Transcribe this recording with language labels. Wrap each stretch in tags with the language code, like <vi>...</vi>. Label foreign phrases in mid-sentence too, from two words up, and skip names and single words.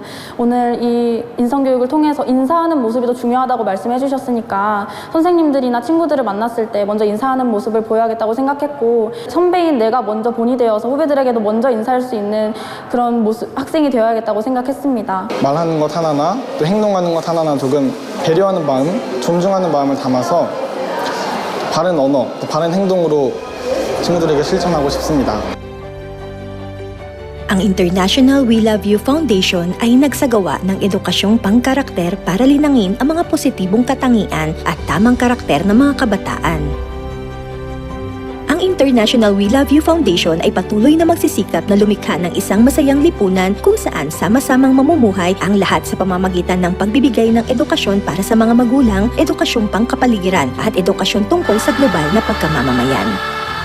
<ko>오늘 이 인성교육을 통해서 인사하는 모습이 더 중요하다고 말씀해 주셨으니까 선생님들이나 친구들을 만났을 때 먼저 인사하는 모습을 보여야겠다고 생각했고 선배인 내가 먼저 본이 되어서 후배들에게도 먼저 인사할 수 있는 그런 모습, 학생이 되어야겠다고 생각했습니다. 말하는 것 하나나 또 행동하는 것 하나나 조금 배려하는 마음, 존중하는 마음을 담아서 바른 언어, 또 바른 행동으로 친구들에게 실천하고 싶습니다.</ko> <tl>Ang International We Love You Foundation ay nagsagawa ng edukasyong pangkarakter para linangin ang mga positibong katangian at tamang karakter ng mga kabataan. Ang International We Love You Foundation ay patuloy na magsisikap na lumikha ng isang masayang lipunan kung saan sama-samang mamumuhay ang lahat sa pamamagitan ng pagbibigay ng edukasyon para sa mga magulang, edukasyong pangkapaligiran at edukasyon tungkol sa global na pagkamamamayan.</tl>